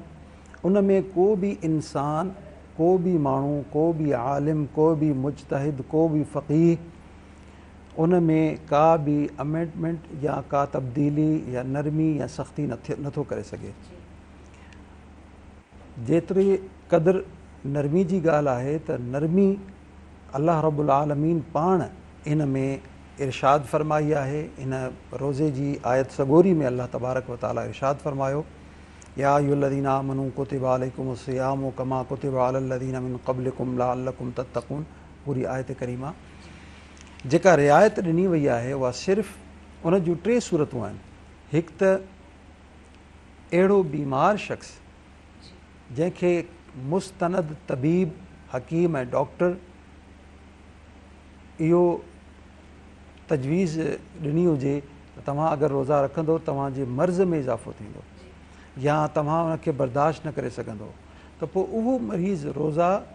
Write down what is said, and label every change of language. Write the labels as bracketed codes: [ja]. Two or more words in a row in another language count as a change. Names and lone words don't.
[sd] उन में को बि इंसान, को बि माण्हू, को बि आलिम, को बि मुजतहिद, को बि फ़क़ीह, उन में का बि अमेंडमेंट या का तब्दीली या नरमी या सख़्ती नथो करे सघे। जेतिरी क़दुरु नरमी जी ॻाल्हि आहे त नरमी [ar] الله رب العالمين [sd] पाण इन में इरशाद फ़रमाई आहे। इन रोज़े जी आयत सगोरी में [ar] الله تبارك وتعالى [sd] इरशाद फ़रमायो, [ar] يا أيها الذين آمنوا كتب عليكم الصيام كما كتب على الذين من قبلكم لعلكم تتقون. [sd] पूरी आयत करीमा जेका रिआयत ॾिनी वई आहे उहा सिर्फ़ु उन जूं 3 सूरतूं आहिनि। हिकु त अहिड़ो बीमार शख़्स जंहिंखे मुस्तनद तबीब, हकीम ऐं डॉक्टर इहो तजवीज़ ॾिनी हुजे त तव्हां अगरि रोज़ा रखंदो तव्हांजे मर्ज़ में इज़ाफ़ो थींदो या तव्हां उनखे बर्दाश्त न करे सघंदो, त पोइ उहो मरीज़ रोज़ा